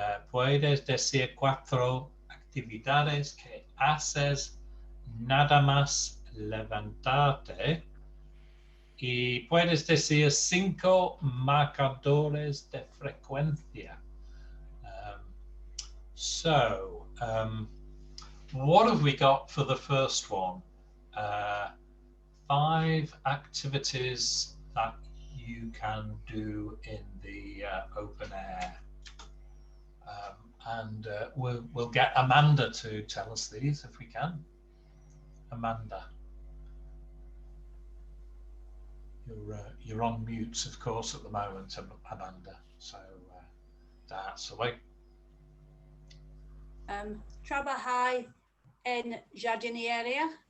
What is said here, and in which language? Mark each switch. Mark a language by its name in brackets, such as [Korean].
[Spanish] Puedes decir 4 actividades que haces nada más levantarte. Y puedes decir 5 marcadores de frecuencia. [English] So, what have we got for the first one? 5 activities that you can do in the open air. And we'll get Amanda to tell us these if we can. Amanda. You're on mute, of course, at the moment, Amanda. So that's away. [Spanish] Trabajar en jardinería.